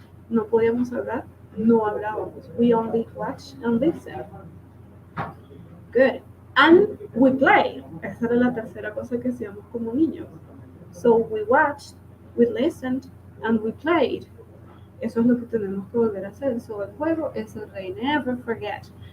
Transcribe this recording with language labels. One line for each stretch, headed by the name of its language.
Spanish: No podíamos hablar, no hablábamos.
English: We only watch and listen. Good. And we play.
Spanish: Esa era la tercera cosa que hacíamos como niños.
English: So we watched, we listened, and we played.
Spanish: Eso es lo que tenemos que volver a hacer. So el juego es el rey.
English: Never forget.